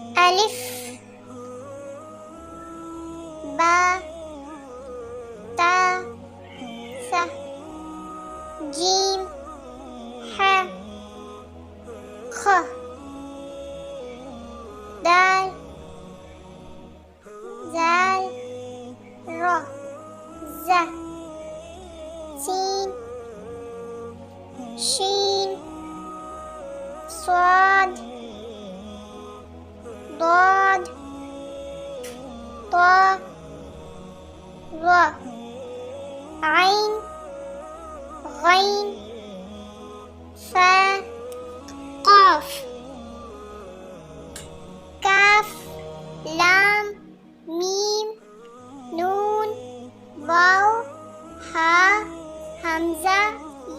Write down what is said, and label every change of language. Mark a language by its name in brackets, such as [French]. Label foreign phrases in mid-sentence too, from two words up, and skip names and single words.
[Arabic] ألف با تا ثا جيم حا خا دال ذال را زا سين شين स्वाद ضاد طا ظا عين غين فا قاف كاف لام ميم نون واو ها همزة